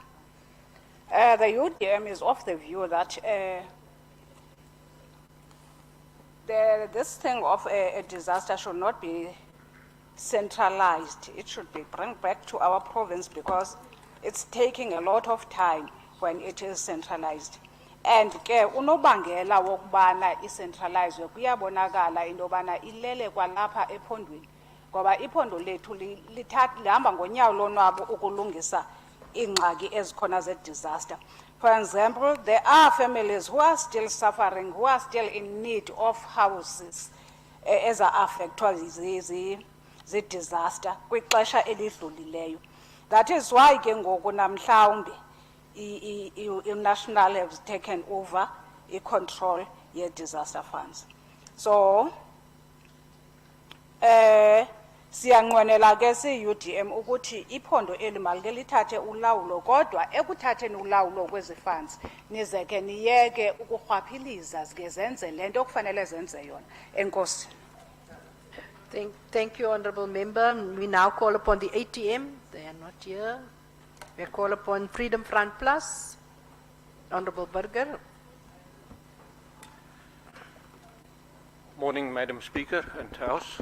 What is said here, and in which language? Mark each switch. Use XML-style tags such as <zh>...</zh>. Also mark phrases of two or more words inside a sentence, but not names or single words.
<en>The UDM is of the view that this thing of a disaster should not be centralized. It should be brought back to our province because it's taking a lot of time when it is centralized.</en> <xh>And ke unobangela wokubana icentralizwe kuyabonakala into yobana ilele kwalapha ephondweni. Ngoba iphondo lethu lihamba ngonyawo lonwabo ukulungisa ingxaki ezikhona ze-disaster.</xh> <en>For example, there are families who are still suffering, who are still in need of houses as are affected</en> <xh>zi-disaster kwixesha elidlulileyo.</xh> <en>That is why</en> <xh>ke ngoku namhlawumbe i-national</xh> <en>has taken over i-control ye-disaster funds. So,</en> <xh>siyanqwenela ke si-UDM ukuthi iphondo eli malike lithathe ulawulo, kodwa ekuthatheni ulawulo kwezi funds nize ke niyeke ukurhwaphiliza zike zenze le nto kufanele zenze yona. Enkosi.</xh> <en>Thank you, Honorable Member. We now call upon the ATM. They are not here. We call upon Freedom Front Plus. Honorable Burger. Morning, Madam Speaker and House.</en>